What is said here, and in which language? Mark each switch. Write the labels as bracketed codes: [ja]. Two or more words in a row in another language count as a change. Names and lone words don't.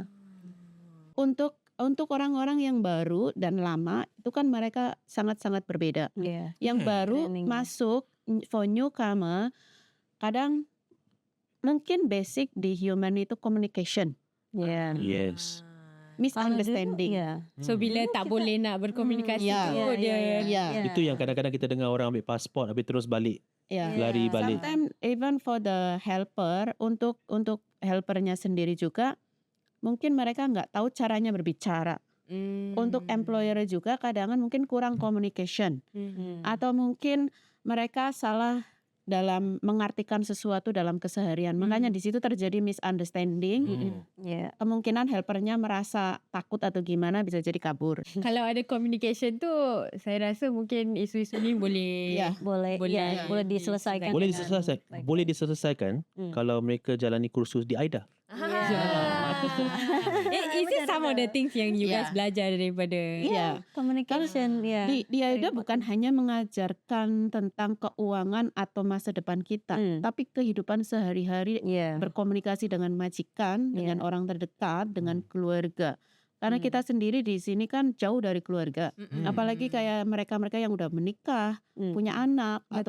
[ms] Untuk orang-orang yang baru dan lama itu kan mereka sangat-sangat berbeda. [id] Iya. [ms] Yang baru [id] Trainingnya. [ms] masuk [en] for newcomer, [ms] kadang mungkin basic di human itu communication, [id] Iya. [en] Yes. misunderstanding. [id] Iya. [ms] So bila tak boleh nak berkomunikasi Ya. tu dia Ya. Itu yang kadang-kadang kita dengar orang ambil pasport habis terus balik, Ya. lari balik. [en] Sometimes even for the helper, [id] untuk helpernya sendiri juga mungkin mereka nggak tahu caranya berbicara. Untuk employer juga kadang mungkin kurang communication, atau mungkin mereka salah dalam mengartikan sesuatu dalam keseharian. Makanya di situ terjadi misunderstanding. Iya. Kemungkinan helpernya merasa takut atau gimana, bisa jadi kabur. [ms] Kalau ada communication tu, saya rasa mungkin isu-isu ni boleh Ya. Boleh Boleh diselesaikan. Boleh dengan diselesaikan, baik-baik. boleh diselesaikan kalau mereka jalani kursus di AIDA. [en] Is it some of the things yang you guys [ms] belajar daripada [id] Ya. Communication ya. Di AIDA bukan hanya mengajarkan tentang keuangan atau masa depan kita, tapi kehidupan sehari-hari, Iya. berkomunikasi dengan majikan, dengan orang terdekat, dengan keluarga. Karena kita sendiri di sini kan jauh dari keluarga. Apalagi kayak mereka-mereka yang udah menikah, punya anak atau